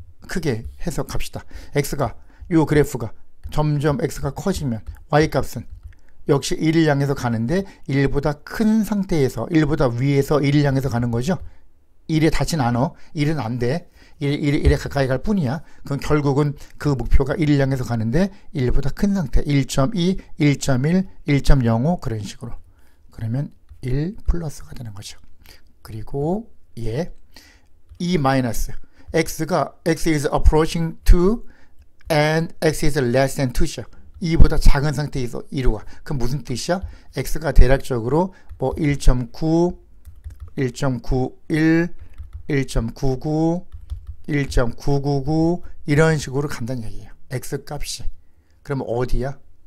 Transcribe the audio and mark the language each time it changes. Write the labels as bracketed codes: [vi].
[ko] 크게 해서 갑시다. x가 요 그래프가 점점 x가 커지면 y값은 역시 1을 향해서 가는데 1보다 큰 상태에서 1보다 위에서 1을 향해서 가는 거죠. 1에 닿진 않아. 1은 안 돼. 1에 가까이 갈 뿐이야. 그럼 결국은 그 목표가 1을 향해서 가는데 1보다 큰 상태 1.2, 1.1, 1.05 그런 식으로. 그러면 1 플러스가 되는 거죠. 그리고 이 마이너스 x가 [en] x is approaching 2 and x is less than 2죠. [ko] 2보다 작은 상태에서 2로 가. 그럼 무슨 뜻이야? x가 대략적으로 뭐 1.9, 1.91, 1.99, 1.999 이런 식으로 간다는 얘기예요. x 값이. 그럼 어디야?